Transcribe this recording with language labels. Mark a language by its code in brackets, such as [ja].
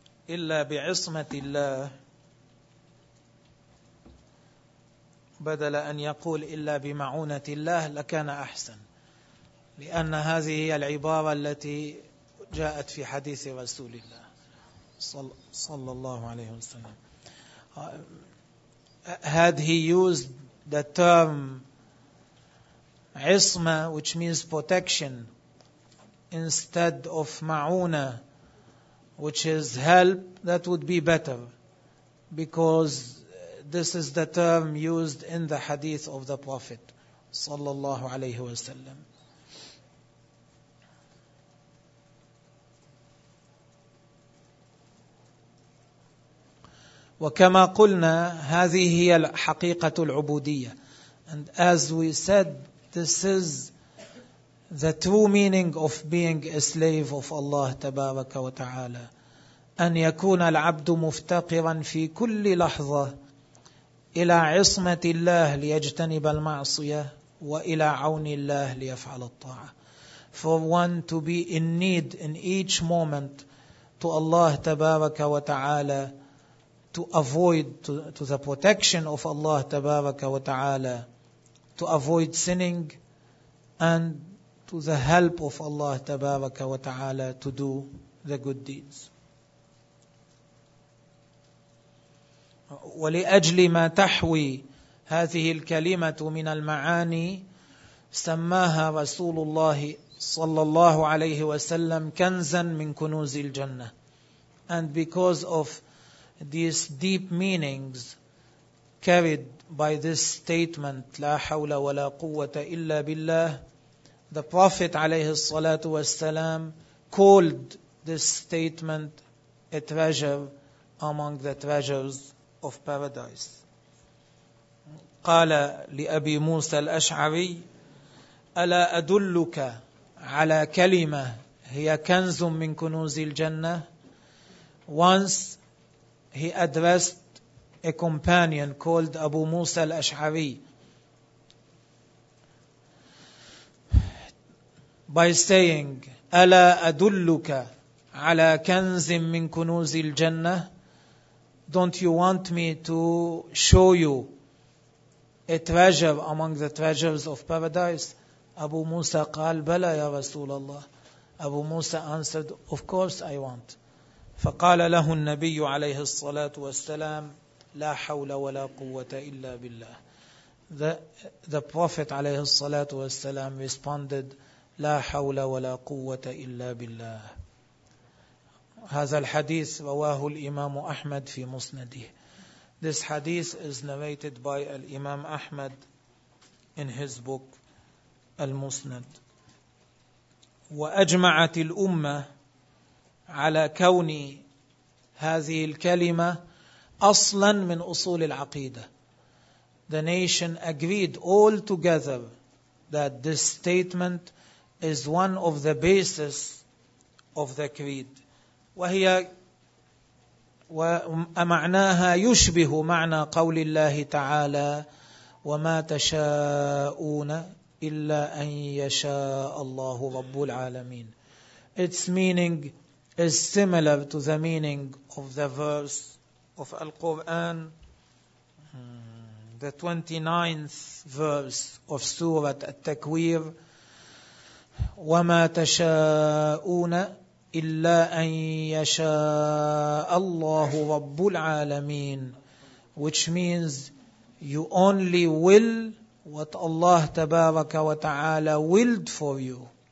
[ar] إلا بعصمة الله، بدل أن يقول إلا بمعونة الله لكان أحسن، لأن هذه هي العبارة التي جاءت في حديث رسول الله صلى الله عليه وسلم. [en] Had he used the term عصمه, which means protection, instead of معونه, which is help, that would be better, because this is the term used in the hadith of the Prophet صلى الله عليه وسلم. [ar] وكما قلنا هذه هي حقيقة العبودية. [en] And as we said, this is the true meaning of being a slave of Allah تبارك وتعالى. [ar] أن يكون العبد مفتقرا في كل لحظة إلى عصمة الله ليجتنب المعصية وإلى عون الله ليفعل الطاعة. [en] For one to be in need in each moment to Allah تبارك وتعالى, to the protection of Allah تبارك وتعالى, to avoid sinning, and to the help of Allah تبارك وتعالى to do the good deeds. [ar] ولأجل ما تحوي هذه الكلمة من المعاني سماها رسول الله صلى الله عليه وسلم كنزا من كنوز الجنة. [en] And because of these deep meanings carried by this statement [ar] لا حول ولا قوة إلا بالله, [en] the Prophet عليه الصلاة والسلام called this statement a treasure among the treasures of paradise. [ar] قال لأبي موسى الأشعري ألا أدلك على كلمة هي كنز من كنوز الجنة. [en] Once he addressed a companion called Abu Musa al-Ash'ari by saying, [ar] أَلَا أَدُلُّكَ عَلَىٰ كَنْزٍ مِّن كُنُوزِ الْجَنَّةِ. [en] Don't you want me to show you a treasure among the treasures of paradise? [ar] Abu Musa قال, بَلَا يَا رَسُولَ اللَّهِ. [en] Abu Musa answered, of course I want. [ar] فقال له النبي عليه الصلاة والسلام لا حول ولا قوة إلا بالله. [en] The Prophet عليه الصلاة والسلام responded [ar] لا حول ولا قوة إلا بالله. هذا الحديث رواه الإمام أحمد في مسنده. [en] This hadith is narrated by الإمام أحمد in his book المسند. [ar] وأجمعت الأمة على كون هذه الكلمة أصلا من أصول العقيدة. [en] The nation agreed all together that this statement is one of the basis of the creed. [ar] وهي ومعناها يشبه معنى قول الله تعالى وما تشاءون إلا أن يشاء الله رب العالمين. [en] Its meaning is similar to the meaning of the verse of Al-Quran, the 29th verse of Surah At-Takwir, [ar] وَمَا تَشَاءُونَ إِلَّا أَن يَشَاءَ اللَّهُ رَبُّ الْعَالَمِينَ, [en] which means you only will what Allah تبارك وتعالى willed for you.